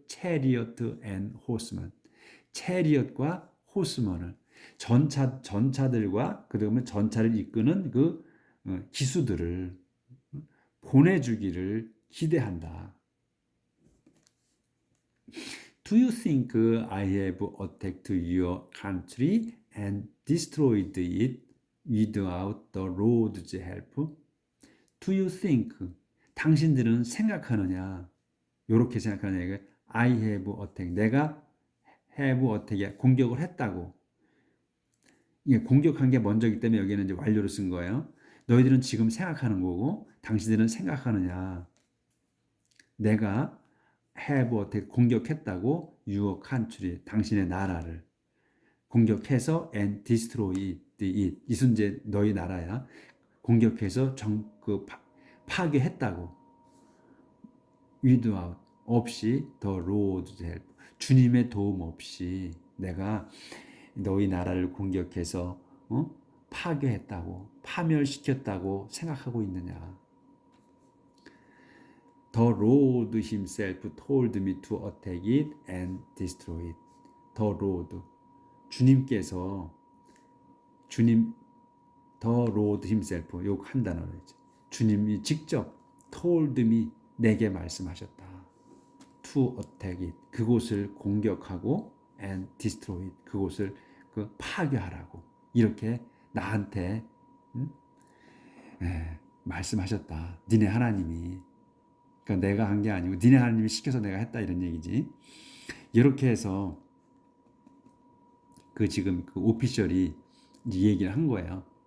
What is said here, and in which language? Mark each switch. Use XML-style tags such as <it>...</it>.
<ko>체리어트 앤 호스먼. 체리엇과 호스먼을 전차들과 그다음에 전차를 이끄는 그 기수들을 보내주기를 기대한다.</ko> <en>Do you think I have attacked your country and destroyed it without the Lord's help? Do you think</en> <ko>당신들은 생각하느냐? 요렇게 생각하는 얘기가</ko> <en>I have attacked.</en> <ko>내가</ko> <en>have attacked.</en> <ko>공격을 했다고. 이게 공격한 게 먼저이기 때문에 여기는 이제 완료를 쓴 거예요. 너희들은 지금 생각하는 거고 당신들은 생각하느냐. 내가</ko> <en>have attacked.</en> <ko>공격했다고</ko> <en>your country.</en> <ko>당신의 나라를 공격해서</ko> <en>and destroy it.</en> <ko>이순재 너희 나라야. 공격해서 파괴했다고. without 없이</ko> <en>the Lord's help</en> <ko>주님의 도움 없이 내가 너희 나라를 공격해서 파괴했다고 파멸시켰다고 생각하고 있느냐.</ko> <en>The Lord himself told me to attack it and destroy it. The Lord</en> <ko>주님께서</ko> <en>The Lord himself</en> <ko>요 한 단어로 했죠. 주님이 직접</ko> <en>told me</en> <ko>내게 말씀하셨다.</ko> <en>To attack it.</en> <ko>그곳을 공격하고</ko> <en>and destroy it.</en> <ko>그곳을 파괴하라고. 이렇게 나한테 말씀하셨다. 니네 하나님이. 그러니까 내가 한 게 아니고 니네 하나님이 시켜서 내가 했다 이런 얘기지. 이렇게 해서 지금 오피셜이 이 얘기를 한 거예요.</ko>